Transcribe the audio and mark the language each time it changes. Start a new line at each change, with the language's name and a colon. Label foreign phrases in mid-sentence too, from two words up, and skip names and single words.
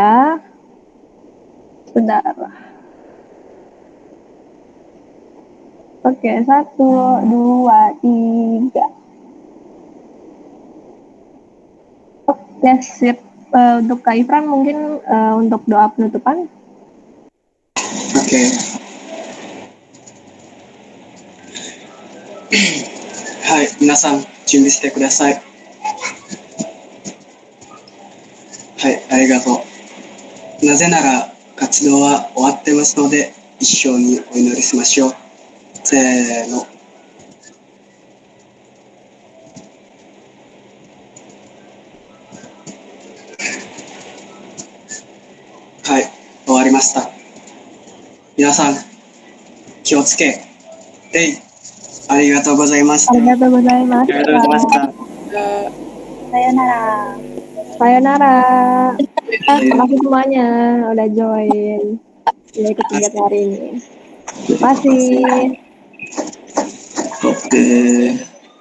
Indonesian: Sebentar. Oke, 1, 2, 3. Oke, sip. Untuk Kak Ifran mungkin untuk doa penutupan. Oke.
Japanese: Hai, 皆さん、準備してください. はい、ありがとう. なぜなら活動は終わってますので、一生にお祈りしましょう。せーの。はい、終わりました。皆さん、気をつけ。ありがとうございました。ありがとうございました。ありがとうございました。 Sayonara. Sayonara.
Indonesian: Terima kasih semuanya udah join. Udah ikut kegiatan hari ini. Terima kasih. Oke.